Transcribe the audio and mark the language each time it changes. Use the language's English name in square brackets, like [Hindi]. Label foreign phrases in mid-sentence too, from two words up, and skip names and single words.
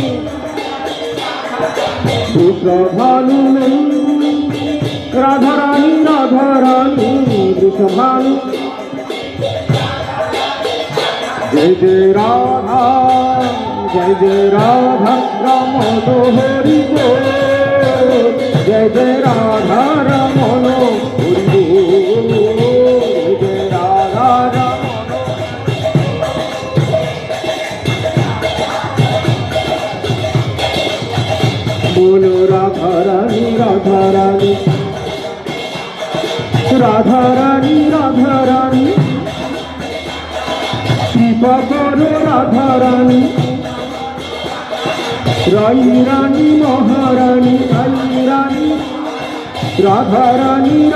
[Bangla] বৃষভানু রাধারানী রাধারানী বৃষভানু জয় জয় রাধা রমন হরি বল জয় জয় রাধা রমন হরি বল জয় জয় রাধা রমন [Hindi] बोलो राधा रानी राधा रानी राधा रानी राधा रानी कृपा करो राधा रानी राई रानी महारानी राई रानी राधा रानी